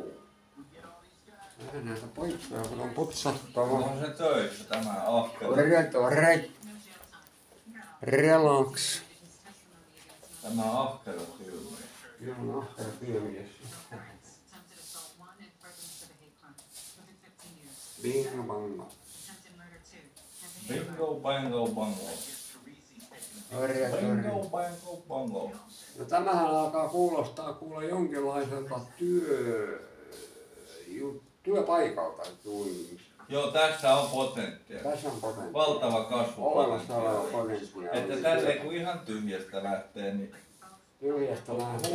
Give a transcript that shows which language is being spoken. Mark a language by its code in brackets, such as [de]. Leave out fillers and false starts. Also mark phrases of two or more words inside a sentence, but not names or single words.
[fi] Vähän näitä paikkoja, kun on putsattava. On se töissä tämä ahkera. Relax. Tämä ahkera tyylä. Joo, on ahkera työmies. Bingo bango. Bingo, bango, bango. Bingo, bango, bango. No tämähän alkaa kuulostaa kuule jonkinlaiselta työpaikalta. Joo, tässä on potentiaa. Tässä on potentiaalia. Valtava Olemassa oleva kasvupotentiaali. potentiaali. Että tälle kun ihan tyhjästä lähtee, niin Tyhjästä lähtee.